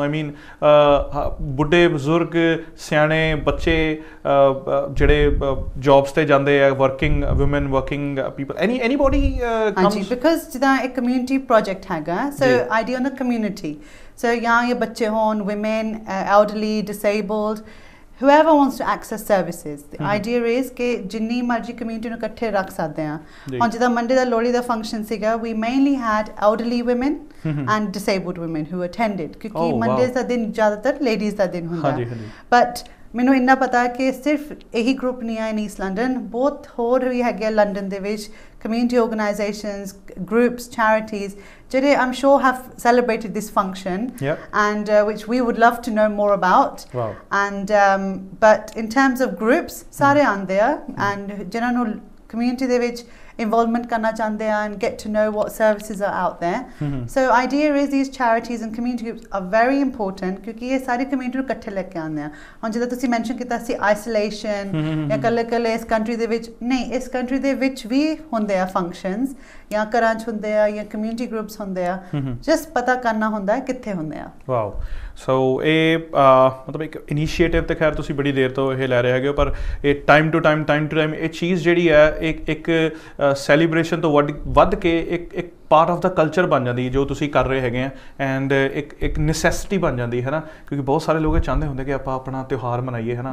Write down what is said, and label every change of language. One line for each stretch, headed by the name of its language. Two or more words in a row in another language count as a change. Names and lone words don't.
English: I mean
Punjabi: ਬੁੱਢੇ ਬਜ਼ੁਰਗ, ਸਿਆਣੇ, ਬੱਚੇ ਜਿਹੜੇ ਜੌਬਸ ਤੇ ਜਾਂਦੇ ਆ,
English: working woman working people anybody
Punjabi: ਹਾਂਜੀ। ਬਿਕਾਜ਼ ਜਿੱਦਾਂ ਇੱਕ
English: community project
Punjabi: ਹੈਗਾ
English: so idea on the community.
Punjabi: ਸੋ ਜਾਂ ਬੱਚੇ ਹੋਣ,
English: women, elderly, disabled, whoever wants to access services. The idea is
Punjabi: ਕਿ ਜਿੰਨੀ ਮਰਜ਼ੀ ਕਮਿਊਨਿਟੀ ਨੂੰ ਇਕੱਠੇ ਰੱਖ ਸਕਦੇ ਹਾਂ। ਹੁਣ ਜਿੱਦਾਂ ਮੰਡੇ ਦਾ ਲੋਹੜੀ ਦਾ ਫੰਕਸ਼ਨ ਸੀਗਾ
English: we mainly had elderly women and disabled women who attended
Punjabi: ਕਿਉਂਕਿ ਮੰਡੇ ਦਾ ਦਿਨ ਜ਼ਿਆਦਾਤਰ ਲੇਡੀਜ਼ ਦਾ ਦਿਨ ਹੁੰਦਾ। ਬਟ ਮੈਨੂੰ ਇੰਨਾ ਪਤਾ ਕਿ ਸਿਰਫ ਇਹੀ ਗਰੁੱਪ ਨਹੀਂ ਆ
English: in East London,
Punjabi: ਬਹੁਤ ਹੋਰ ਵੀ ਹੈਗੇ ਲੰਡਨ ਦੇ ਵਿੱਚ
English: community organisations, groups, charities
Punjabi: ਜਿਹੜੇ
English: I'm sure have celebrated this function and which we would love to know more about. And but in terms of groups
Punjabi: ਸਾਰੇ ਆਉਂਦੇ ਆ
English: and
Punjabi: ਜਿਨ੍ਹਾਂ ਨੂੰ community ਦੇ ਵਿੱਚ involvement ਕਰਨਾ ਚਾਹੁੰਦੇ ਆ
English: and get to know what services are out there. So idea is these charities and community groups are very important
Punjabi: ਕਿਉਂਕਿ ਇਹ ਸਾਰੀ community ਨੂੰ ਇਕੱਠੇ ਲੈ ਕੇ ਆਉਂਦੇ ਆ। ਹੁਣ ਜਿੱਦਾਂ ਤੁਸੀਂ ਮੈਂਸ਼ਨ ਕੀਤਾ ਸੀ isolation ਜਾਂ ਇਕੱਲੇ ਇਸ ਕੰਟਰੀ ਦੇ ਵਿੱਚ ਨਹੀਂ, ਇਸ ਕੰਟਰੀ ਦੇ ਵਿੱਚ ਵੀ ਹੁੰਦੇ ਆ ਫੰਕਸ਼ਨਸ ਜਾਂ ਘਰਾਂ 'ਚ ਹੁੰਦੇ ਆ ਜਾਂ ਕਮਿਊਨਿਟੀ ਗਰੁੱਪਸ ਹੁੰਦੇ ਆ, ਜਸਟ ਪਤਾ ਕਰਨਾ ਹੁੰਦਾ ਹੈ ਕਿੱਥੇ ਹੁੰਦੇ ਆ। ਵਾਓ। ਸੋ ਇਹ ਮਤਲਬ ਇੱਕ ਇਨੀਸ਼ੀਏਟਿਵ ਤੇ ਖੈਰ ਤੁਸੀਂ ਬੜੀ ਦੇਰ ਤੋਂ ਇਹ ਲੈ ਰਹੇ ਹੈਗੇ ਹੋ, ਪਰ ਇਹ
English: time to time
Punjabi: ਇਹ ਚੀਜ਼ ਜਿਹੜੀ ਹੈ ਇੱਕ ਸੈਲੀਬ੍ਰੇਸ਼ਨ ਤੋਂ ਵੱਧ ਕੇ ਇੱਕ
English: part of the culture
Punjabi: ਬਣ ਜਾਂਦੀ ਹੈ ਜੋ ਤੁਸੀਂ ਕਰ ਰਹੇ ਹੈਗੇ ਆ ਐਂਡ ਇੱਕ ਨੈਸੈਸਿਟੀ ਬਣ ਜਾਂਦੀ ਹੈ ਨਾ, ਕਿਉਂਕਿ ਬਹੁਤ ਸਾਰੇ ਲੋਕ ਚਾਹੁੰਦੇ ਹੁੰਦੇ ਕਿ ਆਪਾਂ ਆਪਣਾ ਤਿਉਹਾਰ ਮਨਾਈਏ ਹੈ ਨਾ।